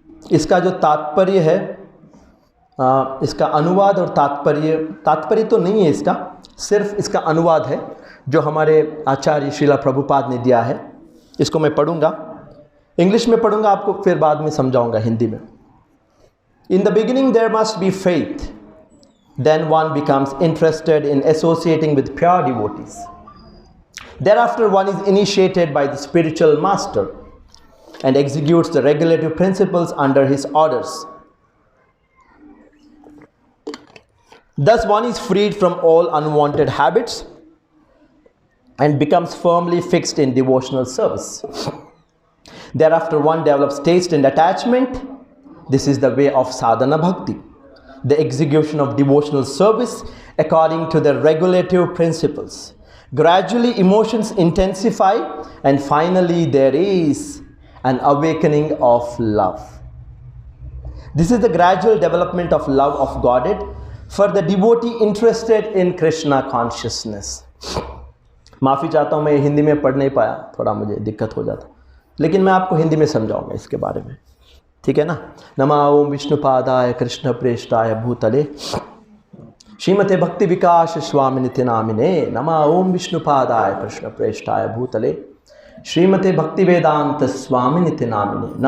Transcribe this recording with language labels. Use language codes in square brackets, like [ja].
[hi] इसका जो तात्पर्य है, इसका अनुवाद और तात्पर्य तो नहीं है इसका, सिर्फ इसका अनुवाद है जो हमारे आचार्य श्रीला प्रभुपाद ने दिया है। इसको मैं पढ़ूंगा, इंग्लिश में पढ़ूंगा, आपको फिर बाद में समझाऊंगा हिंदी में। [en] In the beginning there must be faith, then one becomes interested in associating with pure devotees. Thereafter one is initiated by the spiritual master and executes the regulative principles under his orders. Thus one is freed from all unwanted habits and becomes firmly fixed in devotional service. Thereafter one develops taste and attachment. This is the way of sadhana bhakti, the execution of devotional service according to the regulative principles. Gradually emotions intensify and finally there is an awakening of love. This is the gradual development of love of Godhead for the devotee interested in Krishna consciousness. [hi] माफ़ी चाहता हूँ, मैं हिंदी में पढ़ नहीं पाया, थोड़ा मुझे दिक्कत हो जाता, लेकिन मैं आपको हिंदी में समझाऊंगा इसके बारे में, ठीक है ना। [sa] नमः ओम विष्णुपादाय कृष्ण प्रेष्ठाय भूतले श्रीमते भक्ति विकास स्वामिनिति नामिने। नमः ओम विष्णुपादाय कृष्ण प्रेष्ठाय भूतले श्रीमते भक्ति वेदांत स्वामिनिति नामिने।